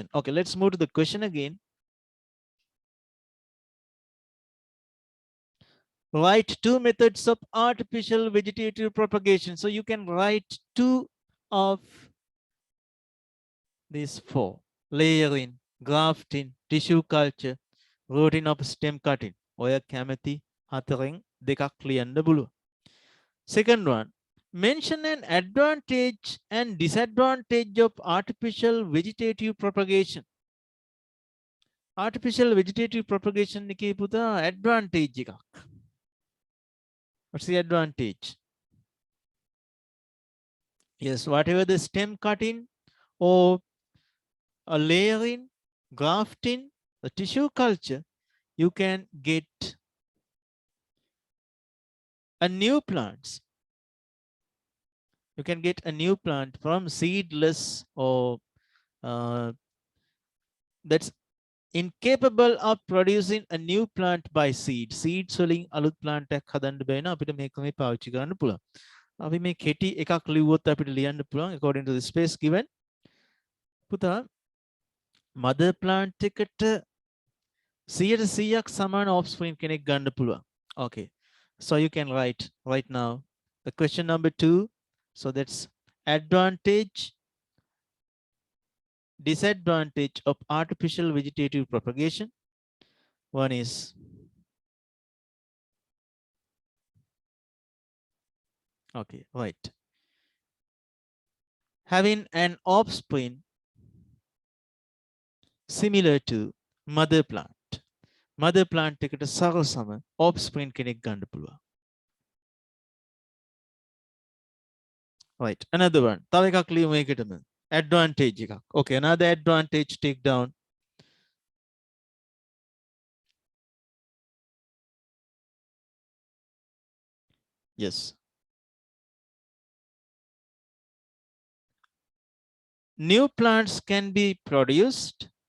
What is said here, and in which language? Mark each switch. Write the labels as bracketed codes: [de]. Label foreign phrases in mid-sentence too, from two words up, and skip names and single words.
[en] Okay, let's move to the question again. Write two methods of artificial vegetative propagation. So you can write two of these four: layering, grafting, tissue culture. routine of stem cutting. [si] ඔය කැමැති හතරෙන් දෙකක් ලියන්න පුළුවන්. [en] Second one, mention an advantage and disadvantage of artificial vegetative propagation. Artificial vegetative propagation [si] එකේ පුතා [en] advantage එකක්. What's the advantage? Yes, whatever the stem cutting or a layering, grafting, a tissue culture, you can get a new plants. You can get a new plant from seedless or that's incapable of producing a new plant by seed. [si] Seeds වලින් අලුත් plant එකක් හදන්න බැහැ න අපිට මේක මේ පාවිච්චි කරන්න පුළුවන්. අපි මේ කෙටි එකක් ලිව්වොත් අපිට ලියන්න පුළුවන් [en] according to the space given. [si] පුතා [en] mother plant [si] එකට 100%ක් සමාන offspring කෙනෙක් ගන්න පුළුවන්. [en] Okay. So you can write right now the question number 2. So that's advantage, disadvantage of artificial vegetative propagation. One is okay, right. Having an offspring similar to mother plant. Mother plant [si] එකට සරසම offspring කෙනෙක් ගන්න පුළුවන්. [en] Right. Another one. [si] තව එකක් ලියමු මේකටම. Advantage එකක්. [en] Okay, another advantage take down. Yes. New plants can be produced.